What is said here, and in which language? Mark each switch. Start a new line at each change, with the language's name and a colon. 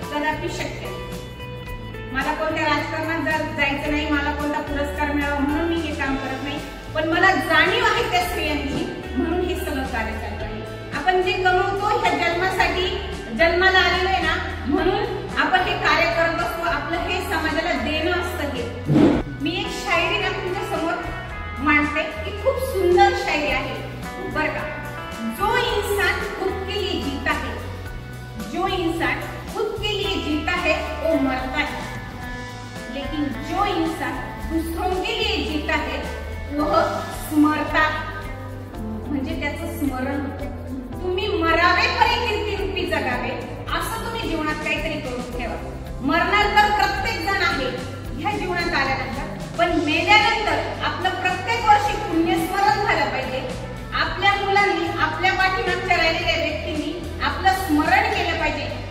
Marathi: कदापि शक्य मला कोणत्या राजकारणात जायचं नाही, मला कोणता पुरस्कार मिळावा म्हणून मी हे काम करत नाही, पण मला जाणीव आहे त्या स्त्रियांची म्हणून हे सगळं कार्य चालू आहे. आपण जे कमवतो ह्या जन्मासाठी जन्माला आलेलो आहे ना, म्हणून आपण हे कार्य करत असतो. आपलं हे समाजाला देणं असतं. हे मी एक शायरी ना तुमच्या समोर मांडते की खूप सुंदर शायरी आहे बरं का.
Hindi: जो इंसान खुद के लिए जीता है, जो इंसान खुद के लिए जीता है वो मरता है, लेकिन जो इंसान दूसरों के लिए जीता है वह स्मरता,
Marathi: म्हणजे त्याचं स्मरण होतं. तुम्ही मरावे परी कीर्ती रूपी जगावे असं तुम्ही जीवनात काहीतरी करून ठेवा. मरणार तर प्रत्येक जण आहे ह्या जीवनात आल्यानंतर, पण मेल्यानंतर आपलं प्रत्येक वर्षी पुण्यस्मरण झालं पाहिजे. आपल्या मुलांनी आपल्या पाठीमागच्या राहिलेल्या व्यक्तींनी आपलं स्मरण केलं पाहिजे.